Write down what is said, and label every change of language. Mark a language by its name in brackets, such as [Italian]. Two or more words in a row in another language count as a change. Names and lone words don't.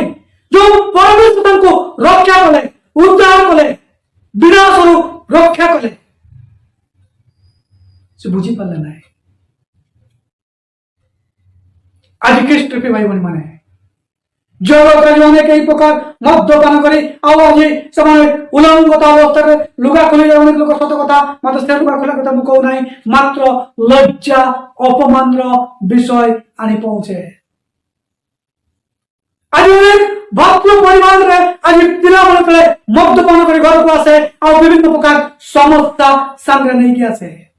[Odia] ଯୋଉ ପରମେଶ୍ୱର ତାଙ୍କୁ ରକ୍ଷା କଲେ, ଉଦ୍ଧାର କଲେ, ବିନାଶରୁ ରକ୍ଷା କଲେ, ସେ ବୁଝିପାରିଲେ ନାହିଁ। ଆଜି ଖ୍ରୀଷ୍ଟ ଭାଇ ଭଉଣୀ ମାନେ ଜଗତରେ ଅନେକ ଏଇ ପ୍ରକାର ମଦ୍ୟପାନ କରେ ଆଉ ଆଜି ସେମାନେ ଉଲଙ୍ଗତା ଅବସ୍ଥାରେ ଲୁଗା ଖୋଲି ଅନେକ ଲୋକ ସତ କଥା ମାତ୍ର ସେ ଲୁଗା ଖୋଲା କଥା ମୁଁ କହୁନାହିଁ, ମାତ୍ର ଲଜ୍ଜା ଅପମାନର ବିଷୟ ଆଣି ପହଞ୍ଚେ। ଆଜି ଅନେକ ଭକ୍ତ ପରିବାରରେ ଆଜି ପିଲାମାନେ ତଳେ ମଦ୍ୟପାନ କରି ଘରକୁ ଆସେ ଆଉ ବିଭିନ୍ନ ପ୍ରକାର ସମସ୍ୟା ସାଙ୍ଗରେ ନେଇକି ଆସେ।